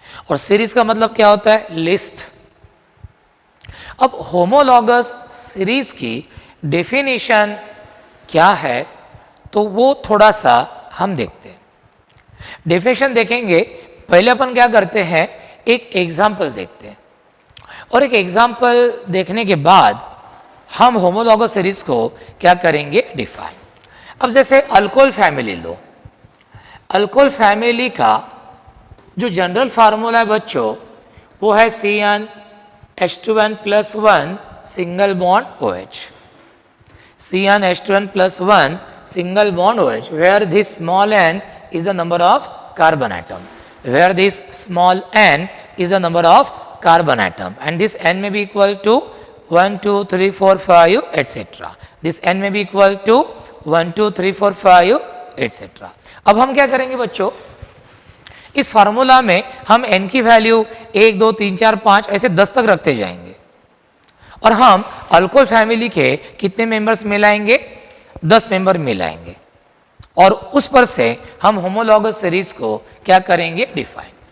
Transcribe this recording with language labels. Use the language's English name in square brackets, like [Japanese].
[Hindi] और सीरीज का मतलब क्या होता है? लिस्ट। अब होमोलॉगस सीरीज की डेफिनेशन क्या है, तो वो थोड़ा सा हम देखते हैं। डेफिनेशन देखेंगे, पहले अपन क्या करते हैं, एक एग्जाम्पल देखते हैं, और एक एग्जाम्पल देखने के बाद हम होमोलॉगस सीरीज को क्या करेंगे? डिफाइन। अब जैसे अल्कोहल फैमिली लो, अल्कोहल फैमिली का जो जनरल फार्मूला है बच्चों, वो है CnH2n+1 single bond OH, [English] CnH2n+1 single bond OH, where this small n is the number of carbon atom, where this small n is the number of carbon atom, and this n may be equal to 1 2 3 4 5 etc. This n may be equal to 1 2 3 4 5 etc. [Hindi] अब हम क्या करेंगे बच्चों, इस formula में हम n की value 1 2 3 4 5 ऐसे 10 तक रखते जाएंगे, और हम अल्कोहल फैमिली के कितने मेंबर्स मिलाएंगे? 10 मेंबर मिलाएंगे, और उस पर से हम होमोलॉगस सीरीज को क्या करेंगे? डिफाइन।